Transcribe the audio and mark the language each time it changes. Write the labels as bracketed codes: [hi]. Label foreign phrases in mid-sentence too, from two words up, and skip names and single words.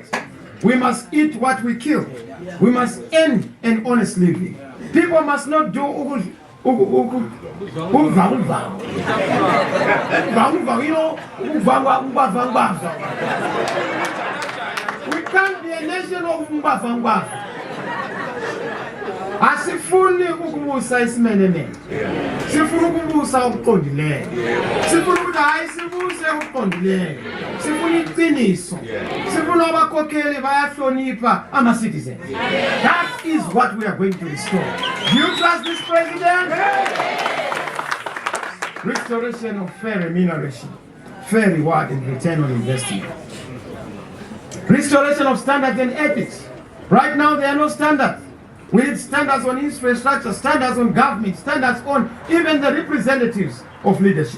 [en] We must eat what we kill. We must end an honest living. People must not do we can't be a nation of mbavangwa. [nd] Asifuni ukubusa isimenene. Sifuna ukubusa okuqondileyo. Sifuna ukuthi hayi sibuse okuqondileyo. Sifuna iqiniso. Sifuna abakhokheli bayahlonipha ama-citizens. [en] That is what we are going to restore. Do you trust this president? Restoration of fair remuneration, fair reward and return on investment. Restoration of standards and ethics. Right now there are no standards. We need standards on infrastructure, standards on government, standards on even the representatives of leadership.